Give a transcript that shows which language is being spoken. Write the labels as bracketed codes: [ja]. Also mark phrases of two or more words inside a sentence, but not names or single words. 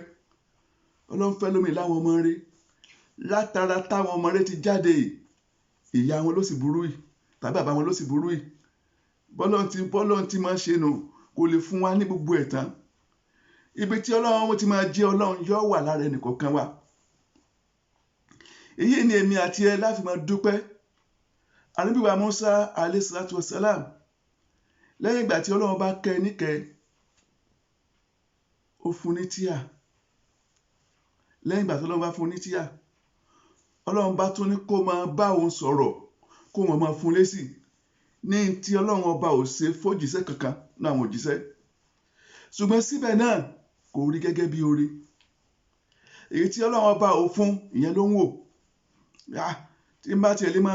[yo] Ọlọ́run fẹ́ lómi láwọn ọmọ rẹ̀, látara táwọn ọmọ rẹ̀ ti jáde, ìyá wọn ló sì burú yìí, tàbí bàbá wọn ló sì burú yìí. Bọ́lọ́run ti máa ṣe nù, kò lè fún wa ní gbogbo ẹ̀ tán. Ibi tí Ọlọ́run ti máa jẹ́ Ọlọ́run yóò wà lára ẹnìkọ̀ọ̀kan wa. Èyí ni èmi àti ẹ láfi máa dúpẹ́. Ànábì wa Musa [ar] عليه الصلاة والسلام, [yo] lẹ́yìn ìgbà tí Ọlọ́run bá kẹ́ níkẹ́, ó fún ní tíà. Lẹ́yìn ìgbà tí Ọlọ́run bá fún ní tíà, ọlọ́run bá tún ní kó máa bá òun sọ̀rọ̀ kó wọn máa fún lésì ní tí ọlọ́run ọba ò ṣe fòjíṣẹ́ kankan náà àwọn òjíṣẹ́ ṣùgbọ́n síbẹ̀ náà kò rí gẹ́gẹ́ bí oore èyí tí ọlọ́run ọba ò fún ìyẹn ló ń wò tí n bá tiẹ̀ lè